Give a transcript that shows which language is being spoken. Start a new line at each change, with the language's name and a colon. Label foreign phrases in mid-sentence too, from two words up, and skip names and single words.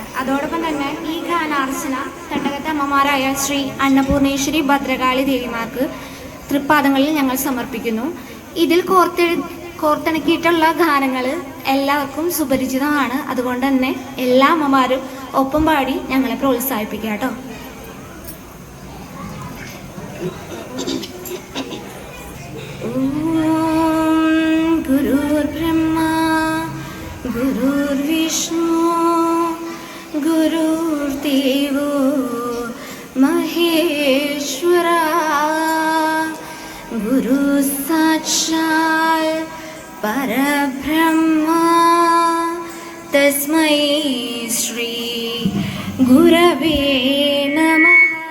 Malayalam: അതോടൊപ്പം തന്നെ ഈ ഗാനാർച്ചന തട്ടകത്തെ അമ്മമാരായ ശ്രീ അന്നപൂർണേശ്വരി ഭദ്രകാളി ദേവിമാർക്ക് തൃപ്പാദങ്ങളിൽ ഞങ്ങൾ സമർപ്പിക്കുന്നു. ഇതിൽ കോർത്തിണക്കിയിട്ടുള്ള ഗാനങ്ങൾ എല്ലാവർക്കും സുപരിചിതമാണ്. അതുകൊണ്ട് തന്നെ എല്ലാ അമ്മമാരും ഒപ്പം പാടി ഞങ്ങളെ പ്രോത്സാഹിപ്പിക്കുക കേട്ടോ.
Sanskrit: गुरुर्ब्रह्मा गुरुर्विष्णु गुरुर्देवो महेश्वरा गुरु साक्षात् परब्रह्मा तस्मै श्री गुरवे नमः.